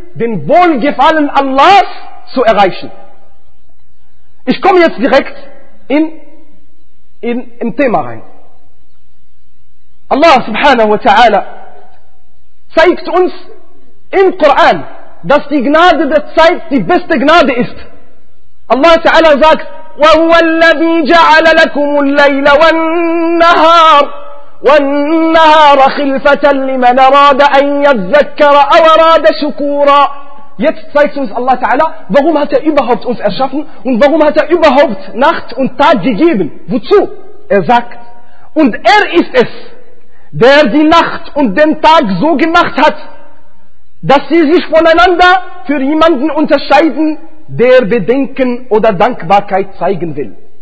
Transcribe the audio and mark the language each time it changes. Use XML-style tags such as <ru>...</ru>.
<de>Den Wohlgefallen Allahs zu erreichen. Ich komme jetzt direkt im Thema rein. Allah subhanahu wa ta'ala zeigt uns im Koran, dass die Gnade der Zeit die beste Gnade ist. Allah ta'ala sagt,</de> <ar>وهو الذي جعل لكم الليل والنهار والنهار خلفة لمن أراد أن يذكر أو أراد شكورا.</ar> <de>Jetzt zeigt uns Allah Ta'ala, warum hat er überhaupt uns erschaffen und warum hat er überhaupt Nacht und Tag gegeben? Wozu? Er sagt, und er ist es, der die Nacht und den Tag so gemacht hat, dass sie sich voneinander für jemanden unterscheiden, der Bedenken oder Dankbarkeit zeigen will.</de>